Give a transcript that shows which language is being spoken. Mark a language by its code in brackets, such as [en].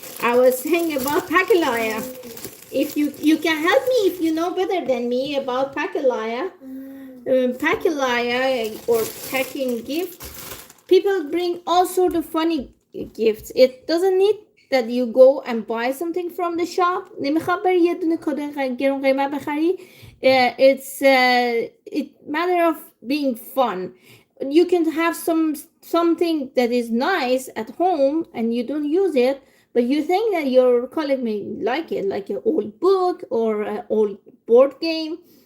[en] I was saying about Pakalaya. If you can help me if you know better than me about Pakalaya. Pakalaya or packing gift. People bring all sort of funny gifts. It doesn't need that you go and buy something from the shop. [fa] نمیخواد بری یه دونه کادو گرون قیمت بخری. [en] It's it matter of being fun. You can have something that is nice at home and you don't use it, but you think that your colleague may like it, like an old book or an old board game.